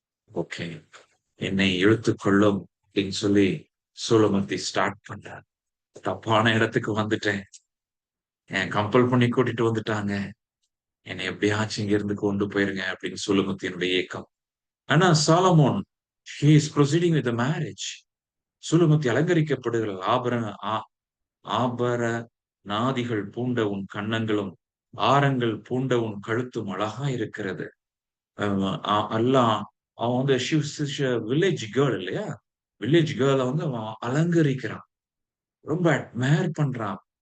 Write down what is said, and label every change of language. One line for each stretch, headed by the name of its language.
Tamil: Okay, என்னை இழுத்துக் கொள்ளும் அப்படின்னு சொல்லி சோலமத்தி ஸ்டார்ட் பண்றார். தப்பான இடத்துக்கு வந்துட்டேன். கம்பல் பண்ணி கூட்டிட்டு வந்துட்டாங்க. என்னை எப்படியாச்சும் இங்க இருந்து கொண்டு போயிருங்க அப்படின்னு சுலுமுத்தினுடைய ஏக்கம். ஆனா
English: Solomon he is proceeding with the marriage.
Tamil: சுலுமுத்தி அலங்கரிக்கப்படுகிறாள். ஆபரணாதிகள் பூண்ட உன் கன்னங்களும் ஆரங்கள் பூண்ட உன் கழுத்தும் அழகா இருக்கிறது. எல்லாம் அவன் வந்து வில்லேஜ் கேர்ள் இல்லையா? வில்லேஜ் கேர்ள வந்து அவன் அலங்கரிக்கிறான். ரொம்ப அட்மையர் பண்றான்.